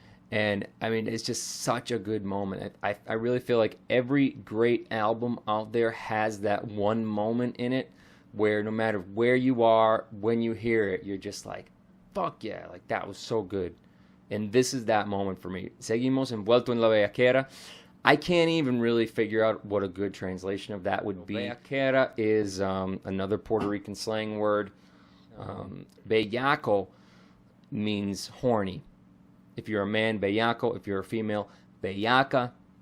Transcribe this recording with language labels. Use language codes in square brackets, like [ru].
[en] And, I mean, it's just such a good moment. I really feel like every great album out there has that one moment in it where no matter where you are, when you hear it, you're just like, fuck yeah, like that was so good. And this is that moment for me. [es] Seguimos envuelto en la bellaquera. [en] I can't even really figure out what a good translation of that would be. Bellaquera is another Puerto Rican slang word. Bellaco means horny. If you're a man, bellaco. If you're a female, bellaca.